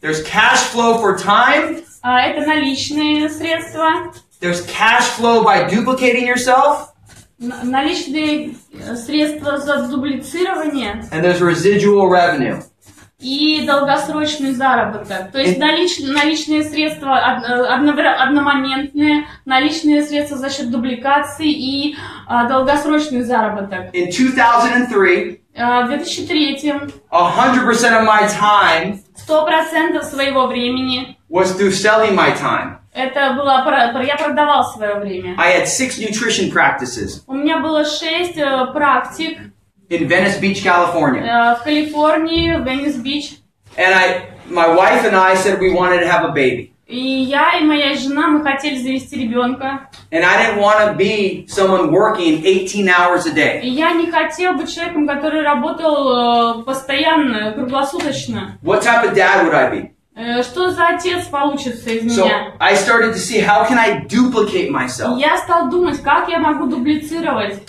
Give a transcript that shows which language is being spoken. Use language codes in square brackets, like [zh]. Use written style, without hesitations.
[en] There's cash flow for time. [ru] Это наличные средства. [en] There's cash flow by duplicating yourself. [ru] Наличные средства за дублицирование. [en] And there's residual revenue. [ru] И долгосрочный заработок. То есть наличные средства одномоментные, наличные средства за счет дубликации и долгосрочный заработок. [en] In 2003, [ru] в 2003 [en] 100% of my time [ru] 100% своего времени [en] was through selling my time. [ru] Это было, я продавал свое время. [en] I had 6 nutrition practices. [ru] У меня было 6 практик. [en] In Venice Beach, California. [ru] В Калифорнии, в Венес-Бич. [en] And my wife and I said we wanted to have a baby. [ru] И я и моя жена, мы хотели завести ребенка. [en] And I didn't want to be someone working 18 hours a day. [ru] И я не хотел быть человеком, который работал постоянно, круглосуточно. [en] What type of dad would I be? [ru] Что за отец получится из So меня? [en] I started to see how can I duplicate myself. [ru] Я стал думать, как я могу дублицировать.